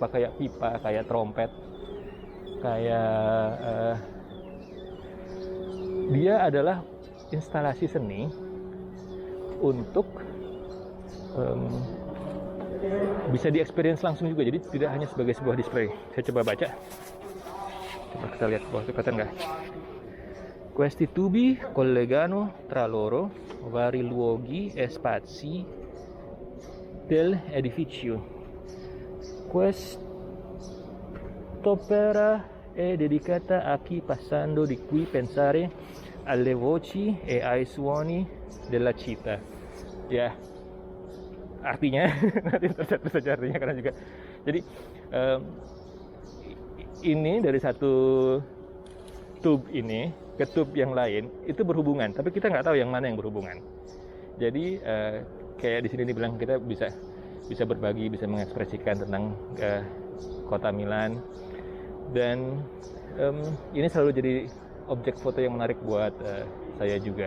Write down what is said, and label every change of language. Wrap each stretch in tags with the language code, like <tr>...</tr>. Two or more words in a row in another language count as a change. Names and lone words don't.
<id>Kayak pipa, kayak trompet, kayak dia adalah instalasi seni untuk bisa di-experience langsung juga. Jadi tidak hanya sebagai sebuah display. Saya coba baca. Coba kita lihat bawah itu kelihatan nggak?</id> <it>Questi tubi collegano tra loro vari luoghi e spazi del edificio. Quest'opera è dedicata a chi passando di qui pensare alle voci e ai suoni della città.</it> <id>Ya, artinya nanti tercatat saja artinya, karena juga jadi ini dari satu tube ini ke tube yang lain itu berhubungan, tapi kita nggak tahu yang mana yang berhubungan. Jadi kayak di sini dibilang kita bisa berbagi, bisa mengekspresikan tentang kota Milan, dan ini selalu jadi objek foto yang menarik buat saya juga.</id>